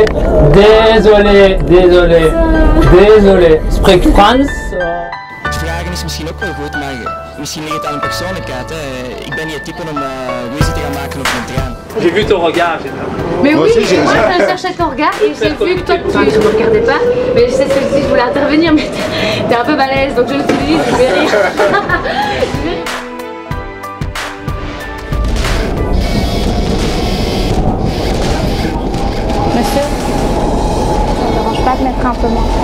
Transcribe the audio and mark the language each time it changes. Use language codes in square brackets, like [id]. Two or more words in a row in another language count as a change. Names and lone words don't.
[fr] Désolé. [nl] Spreek Frans? Vragen is misschien ook wel goed, maar misschien ligt het aan een persoonlijkheid. Ik ben niet het type om ruzie te gaan maken op een trein. [fr] J'ai vu ton regard. Mais oui, moi je cherchais ton regard et j'ai vu que toi tu ne me regardais pas. Mais je sais ce que je dis, je voulais intervenir, mais t'es un peu balèze, donc je me suis dit, je vais rire. Monsieur, ça ne dérange pas de mettre un peu moins.